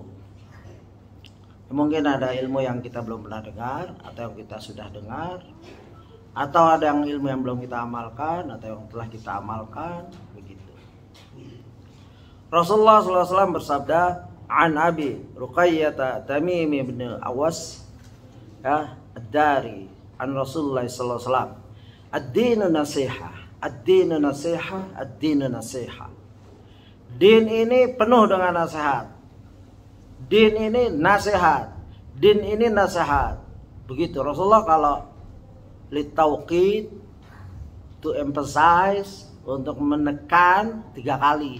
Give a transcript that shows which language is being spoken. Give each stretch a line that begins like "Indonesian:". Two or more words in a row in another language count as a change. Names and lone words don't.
Indonesian: Mungkin ada ilmu yang kita belum pernah dengar, atau yang kita sudah dengar, atau ada yang ilmu yang belum kita amalkan, atau yang telah kita amalkan, begitu. Rasulullah SAW bersabda, an Abi Ruqayyah Tamim bin Awas ya, ad-Dari, an Rasulullah SAW,
Arabic: ad-dinu nasihah, Ad-dinu nasiha, ad-dinu nasiha.
Indonesian: Din ini penuh dengan nasihat. Din ini nasihat. Din ini nasihat. Begitu Rasulullah kalau litauqid,
English: to emphasize,
Indonesian: untuk menekan 3 kali.